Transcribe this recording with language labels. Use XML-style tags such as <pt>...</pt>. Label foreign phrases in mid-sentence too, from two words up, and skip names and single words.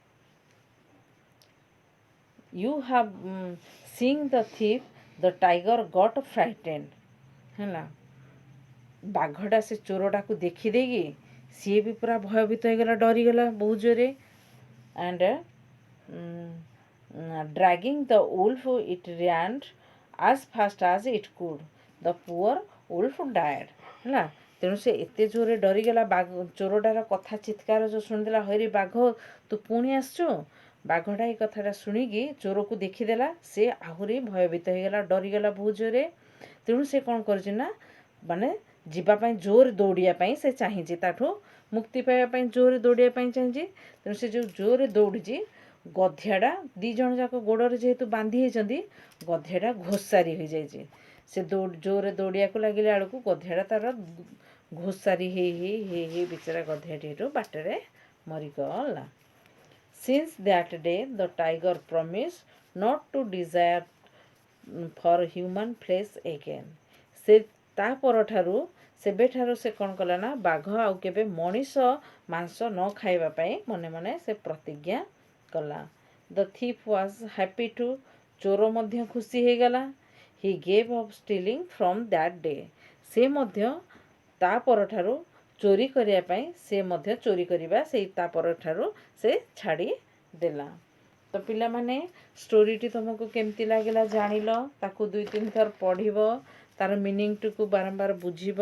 <en>"You have seen the thief, the tiger got frightened."</en> <or>ହେଲା, ବାଘଟା ସେ ଚୋରଟାକୁ ଦେଖିଦେଇକି ସିଏ ବି ପୁରା ଭୟଭୀତ ହେଇଗଲା, ଡରିଗଲା ବହୁତ ଜୋରେ।</or> <en>And dragging the wolf it ran as fast as it could. The poor wolf died.</en> <or>ହେଲା, ତେଣୁ ସେ ଏତେ ଜୋରେ ଡରିଗଲା, ଚୋରଟାର କଥା ଚିତ୍କାର ଯେଉଁ ଶୁଣିଦେଲା, ହଇରେ ବାଘ, ତୁ ପୁଣି ଆସିଛୁ। ବାଘଟା ଏଇ କଥାଟା ଶୁଣିକି ଚୋରକୁ ଦେଖିଦେଲା, ସେ ଆହୁରି ଭୟଭୀତ ହେଇଗଲା, ଡରିଗଲା ବହୁତ ଜୋରେ। ତେଣୁ ସେ କ'ଣ କରୁଛି ନା ମାନେ ଯିବା ପାଇଁ ଜୋରେ ଦୌଡ଼ିବା ପାଇଁ ସେ ଚାହିଁଛି, ତାଠୁ ମୁକ୍ତି ପାଇବା ପାଇଁ ଜୋରେ ଦୌଡ଼ିବା ପାଇଁ ଚାହିଁଛି। ତେଣୁ ସେ ଯେଉଁ ଜୋରେ ଦୌଡ଼ିଛି, ଗଧିଆଟା ଦୁଇ ଜଣ ଯାକ ଗୋଡ଼ରେ ଯେହେତୁ ବାନ୍ଧି ହେଇଛନ୍ତି, ଗଧିଆଟା ଘୋଷାରି ହୋଇଯାଇଛି। ସେ ଜୋରେ ଦୌଡ଼ିବାକୁ ଲାଗିଲା ବେଳକୁ ଗଧିଆଟା ତାର ଘୋଷାରି ହେଇ ହେଇ ହେଇ ହେଇ ବିଚରା ଗଧିଆଟି ଏଠୁ ବାଟରେ ମରିଗଲା।</or> <en>Since that day the tiger promised not to desire for human flesh again.</en> <or>ସେ ତା ପରଠାରୁ ସେବେଠାରୁ ସେ କ'ଣ କଲା ନା ବାଘ ଆଉ କେବେ ମଣିଷ ମାଂସ ନ ଖାଇବା ପାଇଁ ମନେ ମନେ ସେ ପ୍ରତିଜ୍ଞା କଲା।</or> <en>The thief was happy too.</en> <or>ଚୋର ମଧ୍ୟ ଖୁସି ହେଇଗଲା।</or> <en>He gave up stealing from that day.</en> <or>ସେ ମଧ୍ୟ ତା ପରଠାରୁ ଚୋରି କରିବା ପାଇଁ ସେ ମଧ୍ୟ ଚୋରି କରିବା ସେଇ ତା ପରଠାରୁ ସେ ଛାଡ଼ି ଦେଲା। ତ ପିଲାମାନେ, ଷ୍ଟୋରିଟି ତୁମକୁ କେମିତି ଲାଗିଲା ଜାଣିଲ, ତାକୁ 2-3 ଥର ପଢ଼ିବ, ତାର ମିନିଂଟିକୁ ବାରମ୍ବାର ବୁଝିବ।</or>